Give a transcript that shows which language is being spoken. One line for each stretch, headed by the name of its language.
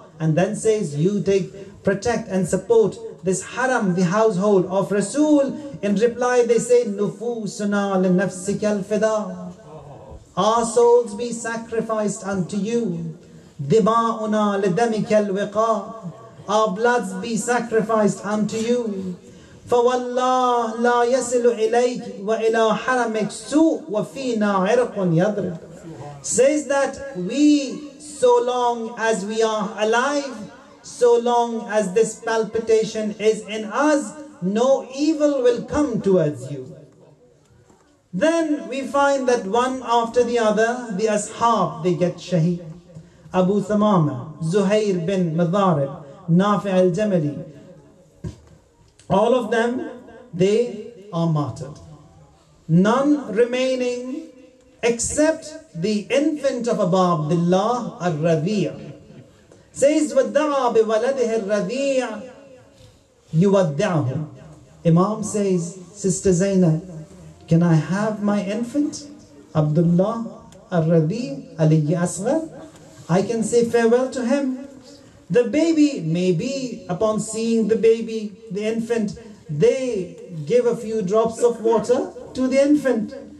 English: And then says, you protect and support this haram, the household of Rasul. In reply they say,
Arabic: نُفُوسُنَا لِنَفْسِكَ الْفِدَى.
English: Our souls be sacrificed unto you.
Arabic: دماؤنا لدمك الوقاء.
English: Our bloods be sacrificed unto you.
Arabic: فوالله لا يصل إليك وإلى حرمك سوء وفينا عرق يضرب.
English: Says that we, so long as we are alive, so long as this palpitation is in us, no evil will come towards you. Then we find that one after the other, the ashab, they get shaheed. Abu Thamama, Zuhair bin Madarib, Nafi al-Jamali, all of them, they are martyred. None remaining except the infant of Abu Abdullah al-Rabi'. Says,
Arabic: وَدَّعَى بِوَلَدِهِ الرَّذِيعِ يُوَدِّعَهُ.
English: Imam says, Sister Zainab, can I have my infant, Abdullah al-Rabi' alayhi asghar? I can say farewell to him. The baby, maybe upon seeing the baby, the infant, they give a few drops of water to the infant.